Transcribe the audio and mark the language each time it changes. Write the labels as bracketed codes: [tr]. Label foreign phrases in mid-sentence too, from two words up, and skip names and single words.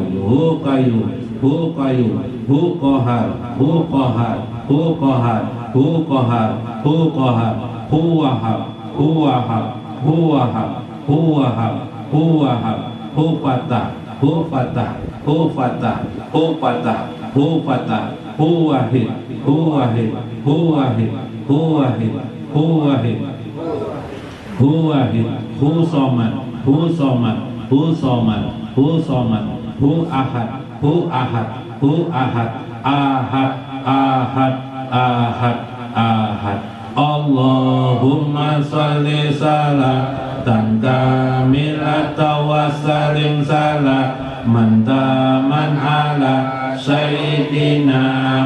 [ar] هو قيوم هو قيوم هو قهار هو قهار هو قهار هو قهار هو قهار هو وهاب هو وهاب هو وهاب هو وهاب هو وهاب هو فتاح هو فتاح هو فتاح هو فتاح هو فتاح هو واحد هو واحد هو واحد هو واحد هو واحد هو واحد هو صمد هو صمد هو صمد هو صمد هو أحد هو أحد هو أحد أحد أحد أحد أحد. اللهم صل صلاة كاملة وسلم سلاما تاما على سيدنا